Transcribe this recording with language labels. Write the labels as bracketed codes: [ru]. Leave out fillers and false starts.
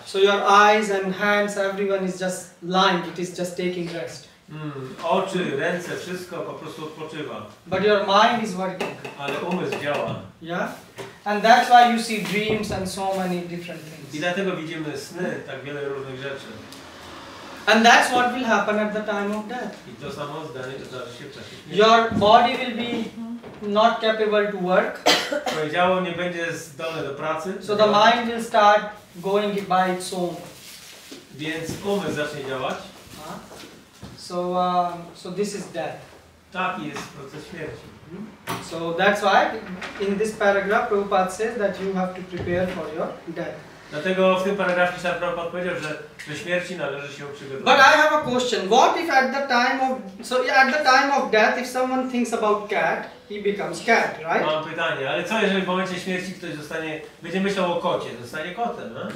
[en] So your eyes and hands, everyone is just lying. It is just taking rest. [pl] Oczy, ręce, wszystko po prostu odpoczywa. [en] But your mind is working. [pl] Ale umysł działa. [en] Yeah? And that's why you see dreams and so many different things. [pl] I dlatego widzimy sny, tak wiele różnych rzeczy. [en] And that's what will happen at the time of death. [pl] I to samo zdarzy się w czasie śmierci. [en] Your body will be not capable to work. [pl] Twoje ciało nie będzie zdolne do pracy. [en] So the mind will start going by its own. [pl] Więc umysł zacznie działać. [en] So this is death. [pl] Taki jest proces śmierci. [en] So that's why in this paragraph Prabhupada says that you have to prepare for your death. [pl] Dlatego w tym paragrafie sam Prabhupada powiedział, że do śmierci należy się przygotować. [en] But I have a question. What if at the time of death, if someone thinks about cat, he becomes cat, right? [pl] Mam pytanie, ale co jeżeli w momencie śmierci ktoś będzie myślał o kocie, zostanie kotem, no?